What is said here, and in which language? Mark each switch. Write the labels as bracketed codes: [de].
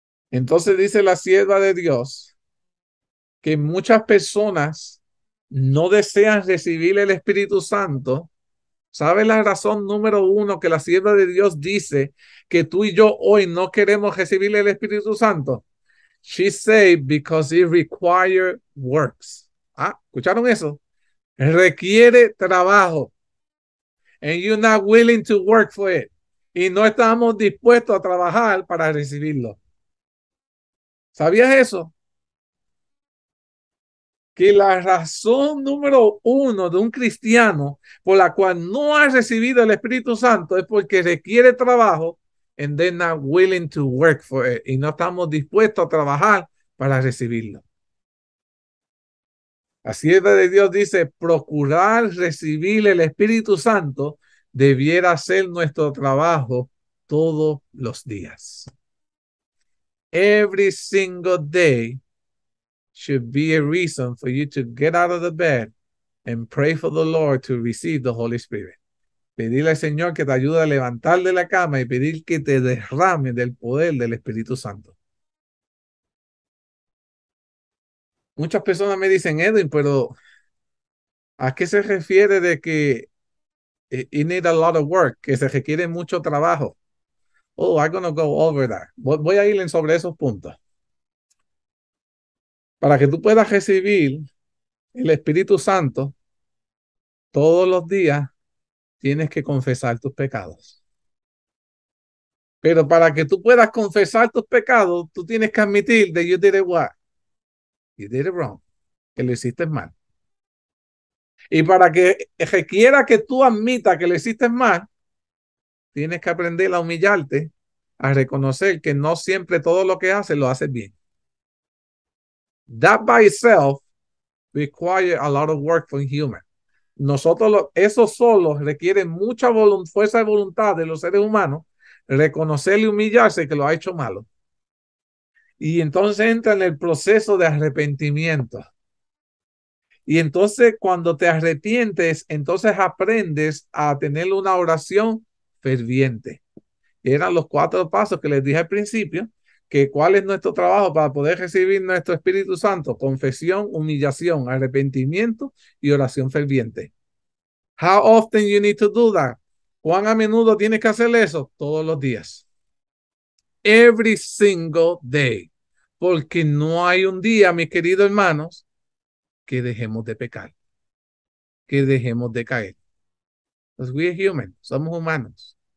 [es] Entonces dice la sierva de Dios que muchas personas no desean recibir el Espíritu Santo. ¿Sabe la razón número uno que la sierva de Dios dice que tú y yo hoy no queremos recibir el Espíritu Santo? [en] She said because it requires works. [es] Ah, ¿escucharon eso? Requiere trabajo. [en] And you're not willing to work for it. [es] Y no estamos dispuestos a trabajar para recibirlo. ¿Sabías eso? Que la razón número uno de un cristiano por la cual no ha recibido el Espíritu Santo es porque requiere trabajo [en] and they're not willing to work for it. [es] Y no estamos dispuestos a trabajar para recibirlo. La sierva de Dios dice, procurar recibir el Espíritu Santo debiera ser nuestro trabajo todos los días. [en] Every single day should be a reason for you to get out of the bed and pray for the Lord to receive the Holy Spirit. [es] Pedirle al Señor que te ayude a levantar de la cama y pedir que te derrame del poder del Espíritu Santo. Muchas personas me dicen, Edwin, pero ¿a qué se refiere de que [en] it need a lot of work, [es] que se requiere mucho trabajo? [en] Oh, I'm going to go over that. [es] Voy a ir sobre esos puntos. Para que tú puedas recibir el Espíritu Santo, todos los días tienes que confesar tus pecados. Pero para que tú puedas confesar tus pecados, tú tienes que admitir [en] that you did it what? You did it wrong. [es] Que lo hiciste mal. Y para que requiera que tú admitas que lo hiciste mal, tienes que aprender a humillarte, a reconocer que no siempre todo lo que haces lo haces bien. [en] That by itself requires a lot of work from human. [es] Eso solo requiere mucha fuerza de voluntad de los seres humanos, reconocer y humillarse que lo ha hecho malo. Y entonces entra en el proceso de arrepentimiento. Y entonces cuando te arrepientes, entonces aprendes a tener una oración ferviente. Eran los 4 pasos que les dije al principio, que cuál es nuestro trabajo para poder recibir nuestro Espíritu Santo: confesión, humillación, arrepentimiento y oración ferviente. [en] How often you need to do that? [es] ¿Cuán a menudo tienes que hacer eso? Todos los días. [en] Every single day. [es] Porque no hay un día, mis queridos hermanos, que dejemos de pecar, que dejemos de caer. [en] Because we are human, [es] somos humanos.